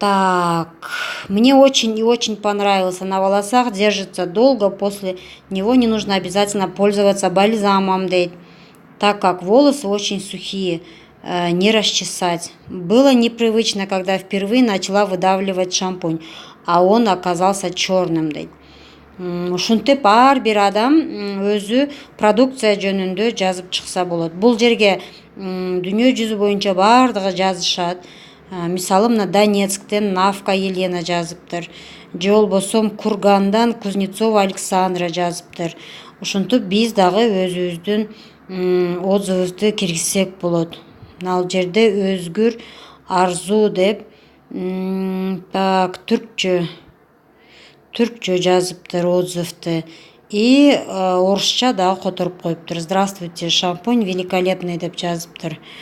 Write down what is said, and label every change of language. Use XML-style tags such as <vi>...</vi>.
<ru>Так, мне очень и очень понравился. На волосах держится долго, после него не нужно обязательно пользоваться бальзамом, дейт, так как волосы очень сухие, не расчесать. Было непривычно, когда впервые начала выдавливать шампунь, а он оказался черным, дейт.</ru> <ky>Ушинтип ар бир адам өзү продукция жөнүндө жазып чыкса болот. Бул жерге дүйнө жүзү боюнча бардыгы жазышат. Мисалы, мына Донецктен Навка Елена жазыптыр. Же болбосо Кургандан Кузнецова Александра жазыптыр. Ушинтип биз дагы өзүбүздүн отзывыбызды киргизсек болот. Ал жерде Өзгүр Арзу деп так түркчө жазыптыр отзывды. И орусча дагы которуп коюптур.</ky> <ru>Здравствуйте, шампунь великолепный</ru> <ky>деп жазыптыр.</ky>